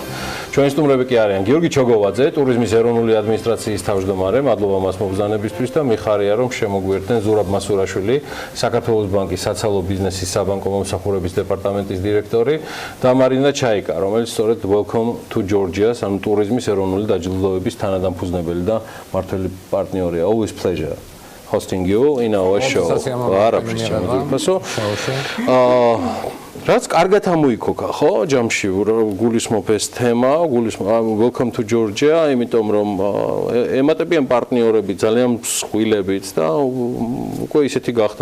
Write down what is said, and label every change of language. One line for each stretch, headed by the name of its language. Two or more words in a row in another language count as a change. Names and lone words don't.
Georgian: ჩვენი სტუმრები კი არიან გიორგი ჩოგოვაძე, ტურიზმის ეროვნული ადმინისტრაციის თავმჯდომარე, მადლობა მას მობრძანებისთვის და მიხარია რომ შემოგვიერთდნენ ზურაბ მასურაშვილი, საქართველოს ბანკის საცალო ბიზნესის საბანკო მომსახურების დეპარტამენტის დირექტორი და მარინა ჩაიკა, რომელიც სწორედ Welcome to Georgia, ანუ ტურიზმის ეროვნული დაჯილდოების თანადამფუძნებელი და მმართველი პარტნიორია.
English: Always pleasure hosting you in our show.
Georgian: რაც კარგად ამოიქოქა, ხო, ჯამში გულისმოფ ეს თემა, Welcome to Georgia, იმიტომ რომ ემატებიან პარტნიორები ძალიან მსხვილებით და უკვე ისეთი გახდა.